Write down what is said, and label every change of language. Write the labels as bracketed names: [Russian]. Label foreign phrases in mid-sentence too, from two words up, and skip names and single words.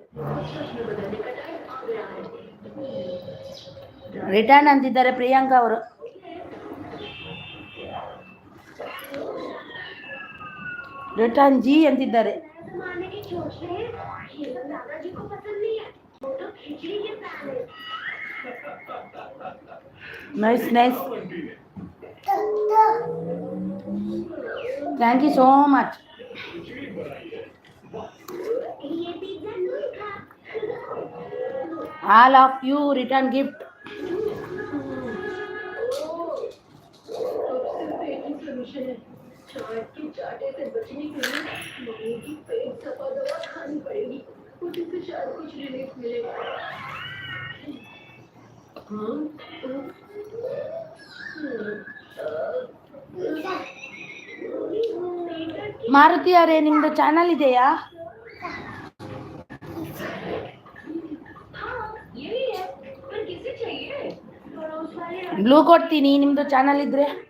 [Kannada] ರಿಟರ್ನ್ ಅಂತಿದ್ದಾರೆ ಪ್ರಿಯಾಂಕಾ ಅವರು. [English] return ji [Kannada] ಅಂತಿದ್ದಾರೆ. [English] nice nice. thank you so much. all of you return gift. [Hindi] चाट के चाटे से बचने के लिए मम्मी की पेट सफा दवा खानी पड़ेगी, उसी से शायद कुछ रिलीफ मिलेगा। [Kannada] ಮಾರುತಿ ಅವರೇ, ನಿಮ್ದು ಚಾನಲ್ ಇದೆಯಾ? ಬ್ಲೂ ಕೊಡ್ತೀನಿ ನಿಮ್ದು ಚಾನಲ್ ಇದ್ರೆ.